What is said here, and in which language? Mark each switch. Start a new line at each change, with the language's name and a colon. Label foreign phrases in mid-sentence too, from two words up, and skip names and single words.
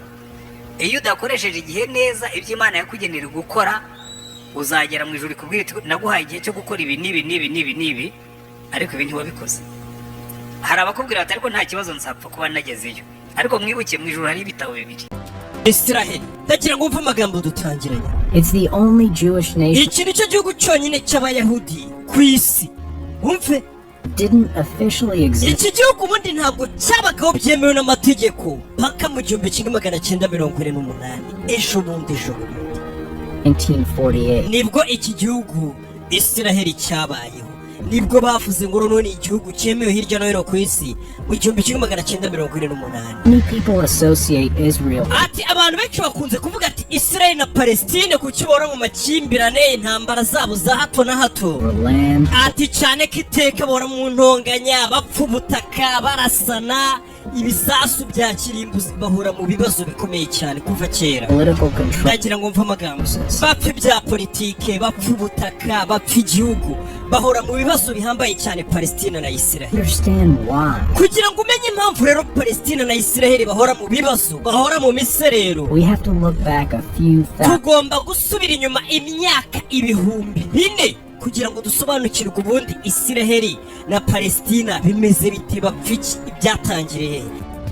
Kinyarwanda: Iyo udakoresheje igihe neza ibyo Imana yakugenera gukora, uzagera mu ijuru ikubwira iti naguhaye igihe cyo gukora ibi n'ibi, ariko ibi ntiwabikoze. Hari abakubwira bati ariko nta kibazo nzapfa kuba nagezeyo, ariko mwibuke mu ijuru hari ibitabo bibiri. Israel, ndagira ngo umve amagambo dutangiranye.
English: It's the only Jewish nation.
Kinyarwanda: Iki nicyo gihugu cyonyine cy'abayahudi ku isi. Umve,
English: Didn't officially exist.
Kinyarwanda: iki gihugu ubundi ntabwo cyabagaho byemewe n'amategeko paka mu 1948. Ejo bundi ijoro 1948. nibwo iki gihugu Israel cyabayeho. Nibwo bavuze ngo none igihugu cyemewe hirya no hino ku isi mu 1948.
English: Many people associate Israel.
Kinyarwanda: Ati abantu benshi bakunze kuvuga ati Israel na Palestine ku kibora mu makimbirane intambara zabo za hato na hato.
English: For land.
Kinyarwanda: Ati cyane kiteka bora mu ntonganya bapfa ubutaka barasana ibisasu bya kirimbuzi bahura mu bibazo bikomeye cyane kuva kera.
English: Political control.
Kinyarwanda: Ndagira ngo mva amagambo bapfa bya politike bapfa ubutaka bapfa igihugu bahora mu bibazo bihambaye cyane Palestine na Israel.
English: Understand why.
Kinyarwanda: Kugira ngo umenye impamvu rero Palestine na Israel bahora mu bibazo bahora mu miserero,
English: We have to look back a few facts.
Kinyarwanda: tugomba gusubira inyuma imyaka 4,000 kugira ngo dusobanukirwe ubundi Israel na Palestina bimeze bite, bapfa iki, ibyatangiriye.